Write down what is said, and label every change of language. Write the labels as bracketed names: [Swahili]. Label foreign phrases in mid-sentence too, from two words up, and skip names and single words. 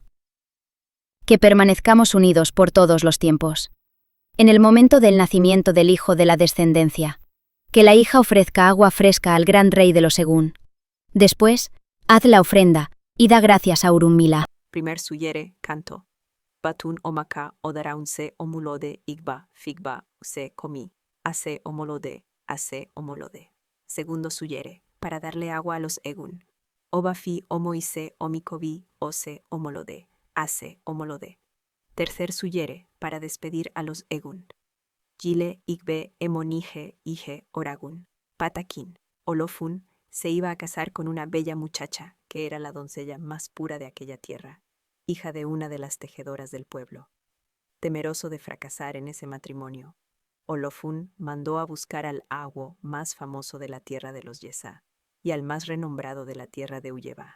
[Spanish] Que permanezcamos unidos por todos los tiempos. En el momento del nacimiento del hijo de la descendencia, que la hija ofrezca agua fresca al gran rey de los Egun. Después, haz la ofrenda y da gracias a Orunmila. Primer suyere, canto. [Lucumi] Batun omaka odaraunse omulode igba figba se komi. Ase omolode, ase omolode. [Spanish] Segundo suyere, para darle agua a los Egun. [Lucumi] Obafi omoise omikobi ose omolode, ase omolode. [Spanish] Tercer suyere, para despedir a los Egun. [Lucumi] Gile igbe emonije ije oragun. [Spanish] Patakin, Olofun, se iba a casar con una bella muchacha, que era la doncella más pura de aquella tierra, hija de una de las tejedoras del pueblo. Temeroso de fracasar en ese matrimonio, Olofun mandó a buscar al awo más famoso de la tierra de los Yesa y al más renombrado de la tierra de Uyeba.